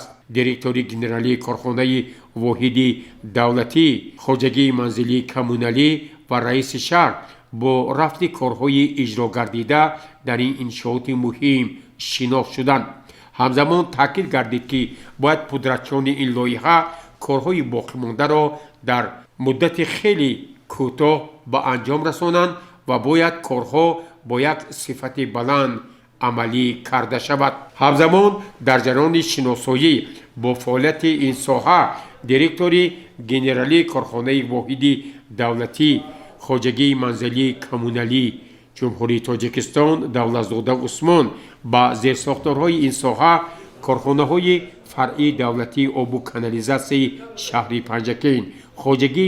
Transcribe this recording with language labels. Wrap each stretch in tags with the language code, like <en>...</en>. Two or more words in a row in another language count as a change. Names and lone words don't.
<tg>директори генералии корхонаи воҳиди давлатии хоҷагии манзилии коммуналӣ ва раиси шаҳр бо рафти корҳои иҷрогардида дар ин иншооти муҳим шинос шуданд. ҳамзамон таъкид гардид, ки бояд пудратчони ин лоиҳа корҳои боқимондаро дар муддати хеле кӯтоҳ ба анҷом расонанд ва бояд корҳо бо як сифати баланд</tg> <fa>عملی کرده شود. همزمان در جریان شناسایی با فعالیت این ساحه دیرکتوری گنرالی کارخانه واحد دولتی خواجگی منزلی کمونالی جمهوری تاجیکستان دولتزاده عثمان با زیرساختارهای این ساحه کارخانه‌های فرعی دولتی آب و کانالیزاسیون شهری پنجکین خواجگی</fa>